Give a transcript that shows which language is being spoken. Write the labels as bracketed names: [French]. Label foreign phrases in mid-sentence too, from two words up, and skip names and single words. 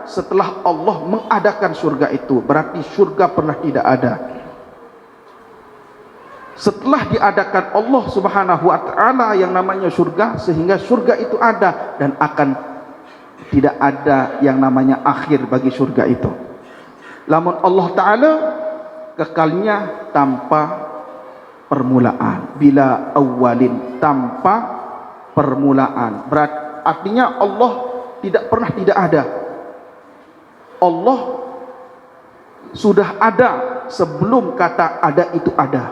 [Indonesian] Setelah Allah mengadakan surga itu. Berarti surga pernah tidak ada. Setelah diadakan Allah [Arabic] سبحانه وتعالى [Indonesian] yang namanya surga, sehingga surga itu ada dan akan tidak ada yang namanya akhir bagi surga itu. Lamun Allah taala kekalnya tanpa permulaan, [Arabic] بلا أول, [Indonesian] tanpa permulaan. Artinya Allah tidak pernah tidak ada. Allah sudah ada sebelum kata ada itu ada.